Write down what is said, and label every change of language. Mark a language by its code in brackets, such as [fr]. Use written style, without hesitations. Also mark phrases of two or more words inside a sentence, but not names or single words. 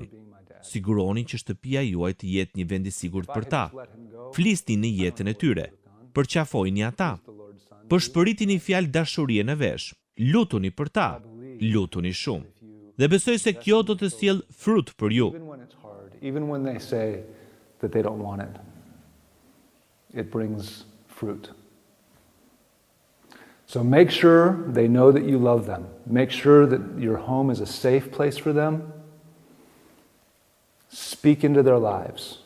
[sq] Siguroni që shtëpia juaj të jetë një vend i sigurt për ta. Flisni në jetën e tyre. Përqafojini ata. Përshpëritini fjalë dashurie në vesh. Lutuni për ta. Lutuni shumë. Dhe besoj se kjo do të sjell frut për ju. [en] Even when they say that they don't want it, it brings fruit. So make sure they know that you love them. Make sure that your home is a safe place for them. Speak into their lives.